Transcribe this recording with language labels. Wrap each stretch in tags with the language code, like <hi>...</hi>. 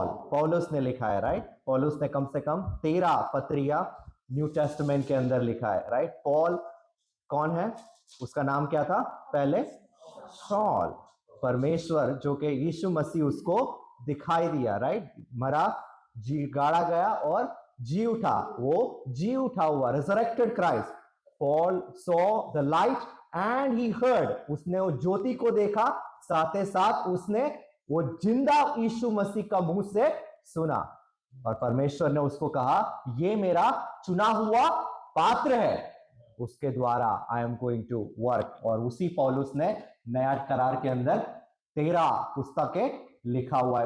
<hi>पौलुस ने लिखा है, राइट? पौलुस ने कम से कम 13 पत्रियां न्यू टेस्टामेंट के अंदर लिखा है, राइट? पॉल कौन है? उसका नाम क्या था पहले? शॉल. परमेश्वर जो कि यीशु मसीह उसको दिखाई दिया, राइट? मरा, जी गाड़ा गया और जी उठा. वो जी उठा हुआ,</hi> <en>resurrected Christ. Paul saw the light and he heard.</en> <hi>उसने वो ज्योति को देखा, साथ ही साथ उसने वो जिंदा यीशु मसीह का मुंह से सुना और परमेश्वर ने उसको कहा, ये मेरा चुना हुआ पात्र है, उसके द्वारा</hi> <en>I am going to work.</en> <hi>और उसी पौलुस ने नया करार के अंदर 13 पुस्तकें लिखा हुआ है.</hi>